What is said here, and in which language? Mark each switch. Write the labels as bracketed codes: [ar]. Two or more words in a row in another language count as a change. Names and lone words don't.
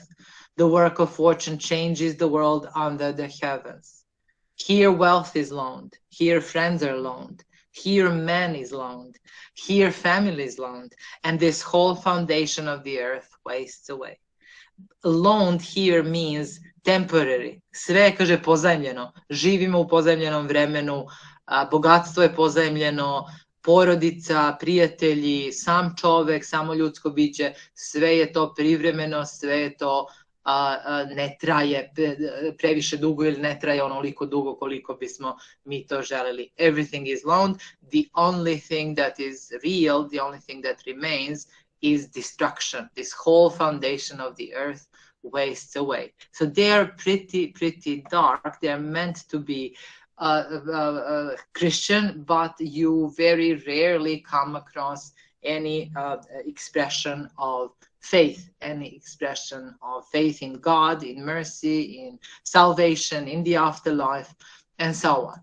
[en] The work of fortune changes the world under the heavens. Here wealth is loaned. Here friends are loaned. Here man is loaned. Here family is loaned. And this whole foundation of the earth wastes away. Loaned here means temporary. [sr] Sve je, kaže, pozajmljeno. Živimo u pozajmljenom vremenu, bogatstvo je pozajmljeno, porodica, prijatelji, sam čovek, samo ljudsko biće, sve je to privremeno, sve je to ne traje previše dugo ili ne traje onoliko dugo koliko bismo mi to želeli. [en] Everything is loaned. The only thing that is real, the only thing that remains is destruction. This whole foundation of the earth wastes away. So they are pretty dark. They are meant to be Christian, but you very rarely come across any expression of faith, any expression of faith in God, in mercy, in salvation, in the afterlife, and so on.